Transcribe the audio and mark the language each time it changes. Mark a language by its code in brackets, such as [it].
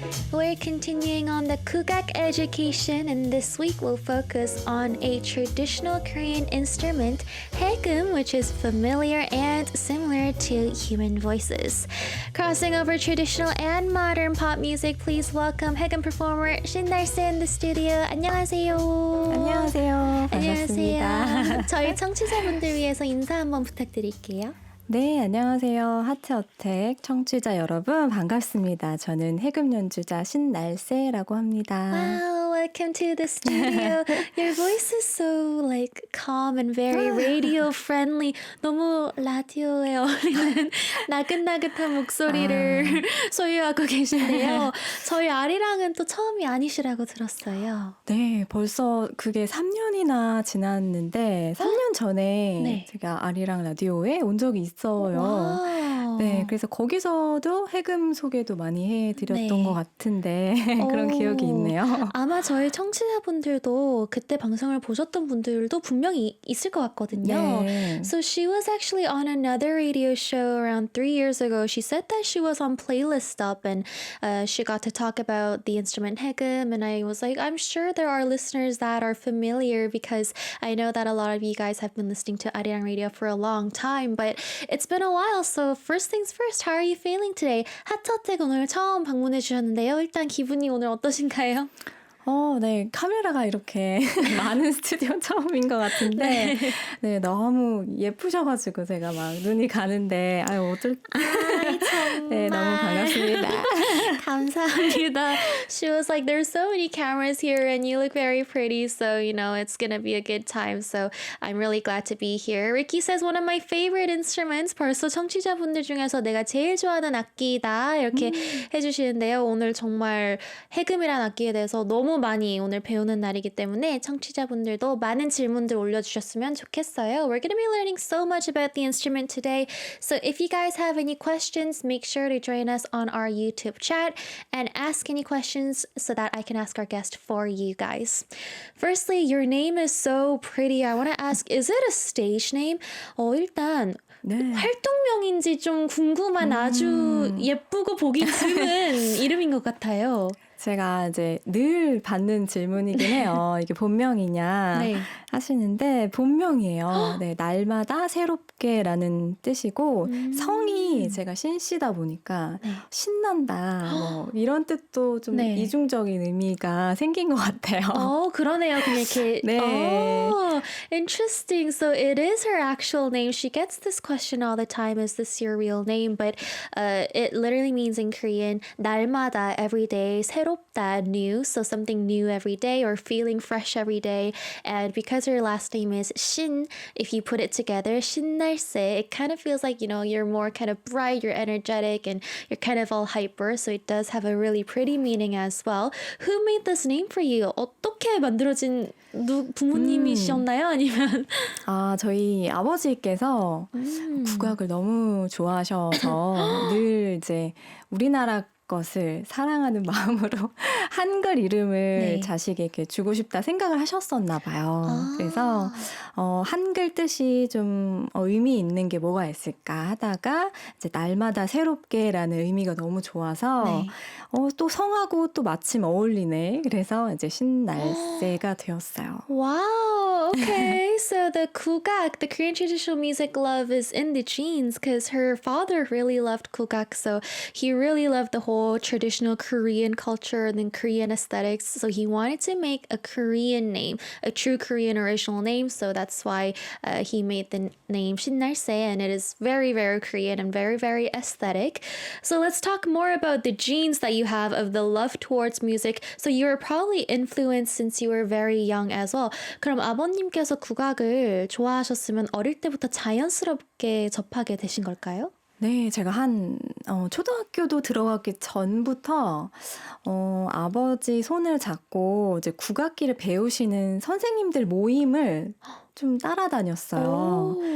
[en] We're continuing on the Kugak education, and this week we'll focus on a traditional Korean instrument, haegum, which is familiar and similar to human voices. Crossing over traditional and modern pop music, please welcome haegum performer Shin Nalse in the studio. [ko] 안녕하세요. 안녕하세요. 반갑습니다. 안녕하세요. 저희 청취자분들 위해서 인사 한번 부탁드릴게요. 네, 안녕하세요. 하트어택 청취자 여러분 반갑습니다. 저는 해금 연주자 신날세라고 합니다. [en] Wow, welcome to the studio. Your voice is so like calm and very radio friendly. [ko] 너무 라디오에 어울리는 나긋나긋한 목소리를 소유하고 계신데요. 저희 아리랑은 또 처음이 아니시라고 들었어요. 네, 벌써 그게 3년이나 지났는데 3년 전에 네. 제가 아리랑 라디오에 온 적이 있어요. 와우. 네, 그래서 거기서도 해금 소개도 많이 해드렸던 네. 것 같은데 그런 오. 기억이 있네요. 아마 저희 청취자분들도 그때 방송을 보셨던 분들도 분명히 있을 것 같거든요. 네. [en] So she was actually on another radio show around 3 years ago. She said that she was on Playlist Up and she got to talk about the instrument haegum, and I was like, I'm sure there are listeners that are familiar because I know that a lot of you guys have been listening to Arirang Radio for a long time, but it's been a while. So first things first, how are you feeling today? [ko] 하트어택 오늘 처음 방문해 주셨는데요. 일단 기분이 오늘 어떠신가요? 네, 카메라가 이렇게 많은 스튜디오 처음인 것 같은데, 네, 너무 예쁘셔가지고 제가 막 눈이 가는데, 아유, 아이, 정말. 네, 너무 반갑습니다. 감사합니다. [en] She was like, there's so many cameras here and you look very pretty, so you know it's gonna be a good time. So I'm really glad to be here. Ricky says one of my favorite instruments. [ko] 벌써 청취자분들 중에서 내가 제일 좋아하는 악기다 이렇게 해주시는데요. 오늘 정말 해금이란 악기에 대해서 너무 많이 오늘 배우는 날이기 때문에 청취자분들도 많은 질문들 올려주셨으면 좋겠어요. [en] We're gonna be learning so much about the instrument today. So if you guys have any questions, make sure to join us on our YouTube chat and ask any questions so that I can ask our guest for you guys. Firstly, your name is so pretty. I want to ask, is it a stage name? [ko] 일단 네. 활동명인지 좀 궁금한 아주 예쁘고 보기 드문 이름인 것 같아요. 제가 이제 늘 받는 질문이긴 해요. 이게 본명이냐 네. 하시는데 본명이에요. 네, 날마다 새롭게라는 뜻이고 성이 제가 신씨다 보니까 네. 신난다 뭐 이런 뜻도 좀 네. 이중적인 의미가 생긴 것 같아요. 그러네요. 그냥 이렇게. 네. [en] Interesting. So it is her actual name. She gets this question all the time. Is this your real name? But it literally means in Korean, 날마다, every day, 새롭다, new. So something new every day or feeling fresh every day. And because her last name is Shin, if you put it together, 신날세, it kind of feels like, you know, you're more kind of bright, you're energetic, and you're kind of all hyper. So it does have a really pretty meaning as well. Who made this name for you? [ko] 어떻게 만들어진 부모님이셨나요? 아니면? 저희 아버지께서 국악을 너무 좋아하셔서 늘 이제 우리나라 것을 사랑하는 마음으로 한글 이름을 네. 자식에게 주고 싶다 생각을 하셨었나 봐요. 그래서 한글 뜻이 좀 의미 있는 게 뭐가 있을까 하다가 이제 날마다 새롭게라는 의미가 너무 좋아서 네. 또 성하고 또 마침 어울리네. 그래서 이제 신날세가 되었어요. [en] Wow, okay. So the kugak, the Korean traditional music love is in the genes because her father really loved kugak. So he really loved the whole traditional Korean culture and then Korean aesthetics. So he wanted to make a Korean name, a true Korean original name. So that's why he made the name 신날세, and it is very, very Korean and very, very aesthetic. So let's talk more about the genes that you have of the love towards music. So you were probably influenced since you were very young as well. [ko] 그럼 아버님께서 국악을 좋아하셨으면 어릴 때부터 자연스럽게 접하게 되신 걸까요? 네, 제가 초등학교도 들어가기 전부터, 아버지 손을 잡고 이제 국악기를 배우시는 선생님들 모임을 좀 따라다녔어요.